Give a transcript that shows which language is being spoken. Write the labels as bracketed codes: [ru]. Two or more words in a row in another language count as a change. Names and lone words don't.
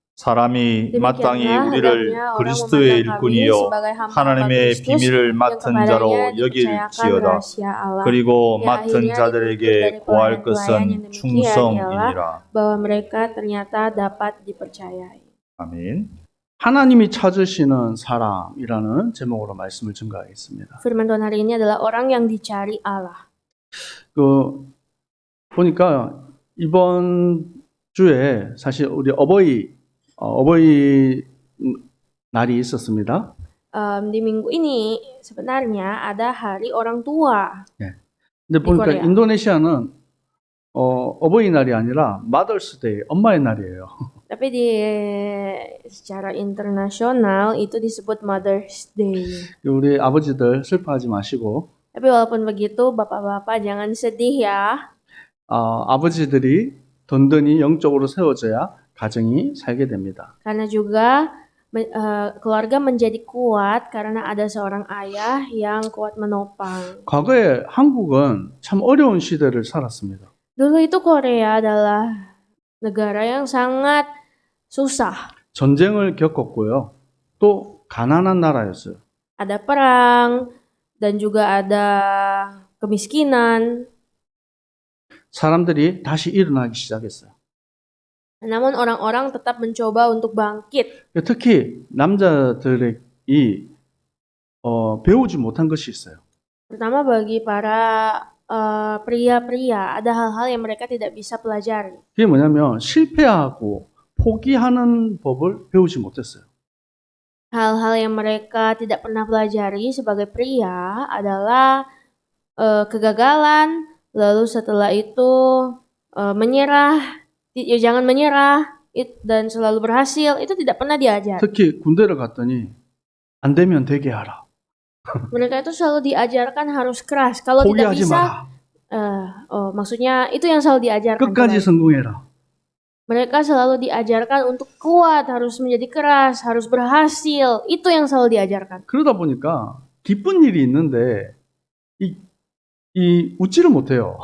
[ko] 사람이 마땅히 [id] Demikianlah [ko] 우리를 [id] hendaknya orang [ko] 그리스도의 [id] memandang kami [ko] 일꾼이요 [id] sebagai hamba-hamba [ko] 하나님의 [id] Kristus [ko] 비밀을 [id] yang [ko] 맡은 [id] kepadanya [ko] 자로 [id] dipercayakan [ko] 여길지어다. [id] rahasia Allah. [ko] 그리고 [id] Yang [ko] 맡은 [id] akhirnya dituntut [ko] 자들에게 [id] dari [ko] 고할 [id] pelayan-pelayan yang [ko] 것은 [id] demikian ialah [ko] 충성이니라. [id] bahwa mereka ternyata dapat dipercayai. [ko] 아멘. 하나님이 찾으시는 사람이라는 제목으로 말씀을 증거하겠습니다. [id] Firman Tuhan hari ini adalah orang yang dicari Allah. [ko] 보니까 이번 주에 사실 우리 어버이 날이 있었습니다. [id] Di minggu ini sebenarnya ada hari orang tua. [ko] 근데 보니까 Korea. 인도네시아는 어버이날이 아니라 마더스데이, 엄마의 날이에요. [id] Tapi secara internasional itu disebut Mother's Day. [ko] 우리 아버지들 슬퍼하지 마시고 [id] Tapi walaupun begitu, bapak-bapak jangan sedih ya. [ko] 아버지들이 든든히 영적으로 세워져야 가정이 살게 됩니다. [id] Karena juga keluarga menjadi kuat karena ada seorang ayah yang kuat menopang. [ko] 과거에 한국은 참 어려운 시대를 살았습니다. [id] Dulu itu Korea adalah negara yang sangat susah. [ko] 전쟁을 겪었고요. 또 가난한 나라였어요. [id] Ada perang dan juga ada kemiskinan. [ko] 사람들이 다시 일어나기 시작했어요. [id] Namun orang-orang tetap mencoba untuk bangkit. [ko] 특히 남자들이 배우지 못한 것이 있어요. [id] Terutama bagi para pria-pria, ada hal-hal yang mereka tidak bisa pelajari. [ko] 그게 뭐냐면 실패하고 포기하는 법을 배우지 못했어요. [id] Hal-hal yang mereka tidak pernah pelajari sebagai pria adalah kegagalan, lalu setelah itu menyerah, jangan menyerah, dan selalu berhasil. Itu tidak pernah diajar. [ko] 특히 군대를 갔더니 안 되면 되게 하라. [id] Mereka itu selalu diajarkan harus keras. Kalau tidak [ko] 포기하지 [id] bisa, [ko] 마라. [id] maksudnya itu yang selalu diajarkan. [ko] 끝까지 성공해라. [id] Mereka selalu diajarkan untuk kuat, harus menjadi keras, harus berhasil. Itu yang selalu diajarkan. [ko] 그러다 보니까 기쁜 일이 있는데 웃지를 못해요.